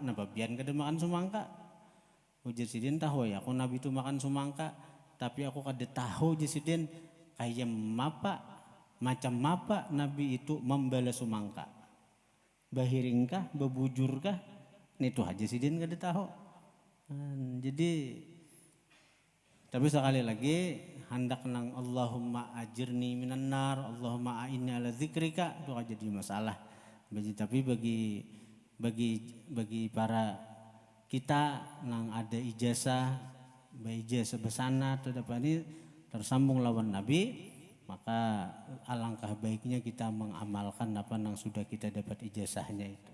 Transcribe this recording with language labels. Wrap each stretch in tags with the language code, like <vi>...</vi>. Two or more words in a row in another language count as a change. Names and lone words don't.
<bjn>Napa pian kada makan sumangka? Ujar Sidin tahu ya aku Nabi itu makan sumangka, tapi aku kada tahu Sidin kayak macam apa Nabi itu membalas sumangka. Bahiringkah, bebujurkah? Itu aja Sidin kada tahu. Jadi tapi sekali lagi hendak nang</bjn> <ar>اللهم أجرني من النار, اللهم أعني على ذكرك</ar> <bjn>itu aja jadi masalah. Tapi bagi para kita nang ada ijazah, ijazah besana atau apa ini tersambung lawan Nabi, maka alangkah baiknya kita mengamalkan apa yang sudah kita dapat ijazahnya itu.</bjn>